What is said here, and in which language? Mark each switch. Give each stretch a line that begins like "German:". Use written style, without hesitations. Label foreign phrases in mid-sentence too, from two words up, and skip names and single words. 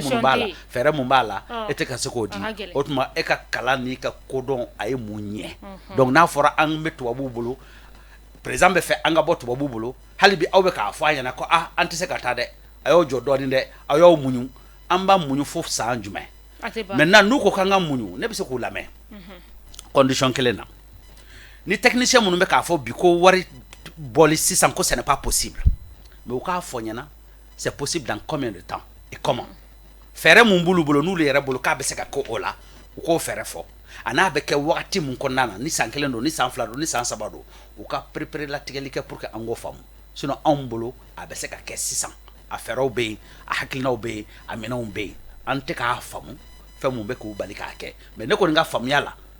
Bambara: fɛɛrɛ mun b'a la e tɛ ka se k'o di o tuma e ka kalan n'i ka kodɔn a ye mun ɲɛ donc n'a fɔra an bɛ tubabuw bolo président bɛ fɛ an ka bɔ tubabuw bolo hali bi aw bɛ k'a fɔ a ɲɛna ko an tɛ se ka taa dɛ a y'aw jɔ dɔɔnin dɛ a y'aw muɲu an b'a muɲu fo san jumɛn maintenant n'u ko k'an ka muɲu ne bɛ se k'u lamɛn condition kelen na ni technicien minnu bɛ k'a fɔ bi ko wari bɔli sisan ko
French: ce n'est pas possible
Bambara: mais u k'a fɔ ɲɛna
French: c'est possible dans combien de temps et comment
Bambara: fɛɛrɛ mun b'olu bolo n'olu yɛrɛ bolo k'a bɛ se ka kɛ o la u k'o fɛɛrɛ fɔ a n'a bɛ kɛ wagati mun kɔnɔna na ni san kelen don ni san fila don ni san saba don u ka prépare latigɛli kɛ
French: pour que
Bambara: an k'o faamu sinon anw bolo a bɛ se ka kɛ sisan a fɛɛrɛw bɛ yen a hakilinaw bɛ yen a minɛnw bɛ yen an tɛ k'a faamu fɛn mun bɛ k'u bali k'a kɛ mais ne kɔni ka faamuya la